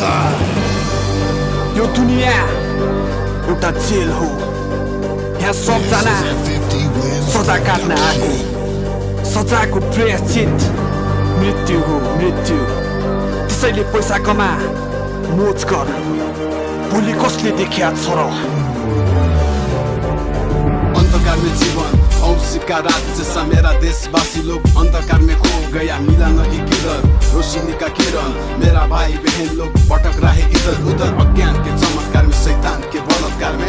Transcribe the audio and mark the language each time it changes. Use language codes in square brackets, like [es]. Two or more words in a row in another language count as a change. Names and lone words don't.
[ne] यो दुनिया एउटा जेल हो। यहाँ सबजना सजा काट्न आएको, सजाको प्रायश्चित मृत्यु हो, मृत्यु। त्यसैले पैसा कमा, मोज गर, भोलि कसले देखिया छ र। [hi] अंधकार में जीवन औसी का रात जैसा मेरा देशवासी लोग अंधकार में खो गया, मिला नहीं किधर रोशनी का किरण। मेरा भाई बहन लोग भटक रहे इधर उधर, अज्ञान के चमत्कार में, शैतान के बलात्कार में।